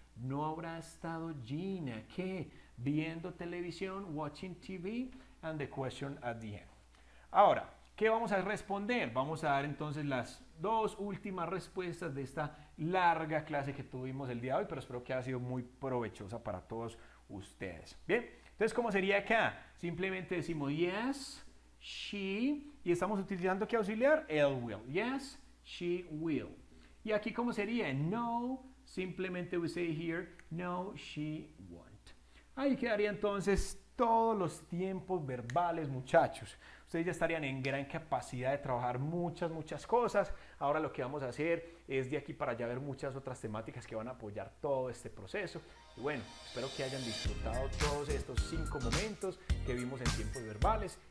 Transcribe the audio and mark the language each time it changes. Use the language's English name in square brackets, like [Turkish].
[Spanish] No habrá estado Gina, ¿qué? Viendo televisión, [English] watching TV, and the question at the end. [Spanish] Ahora, ¿qué vamos a responder? Vamos a dar entonces las dos últimas respuestas de esta larga clase que tuvimos el día de hoy, pero espero que haya sido muy provechosa para todos ustedes. Bien, entonces, ¿cómo sería acá? Simplemente decimos [English] yes, she, [Spanish] y estamos utilizando ¿qué auxiliar? El will. [English] Yes, she will. [Spanish] Y aquí, ¿cómo sería? [English] No, [Spanish] simplemente [English] we say here, no, she won't. [Spanish] Ahí quedaría entonces todos los tiempos verbales, muchachos. Ustedes ya estarían en gran capacidad de trabajar muchas cosas. Ahora lo que vamos a hacer es de aquí para allá ver muchas otras temáticas que van a apoyar todo este proceso. Y bueno, espero que hayan disfrutado todos estos 5 momentos que vimos en tiempos verbales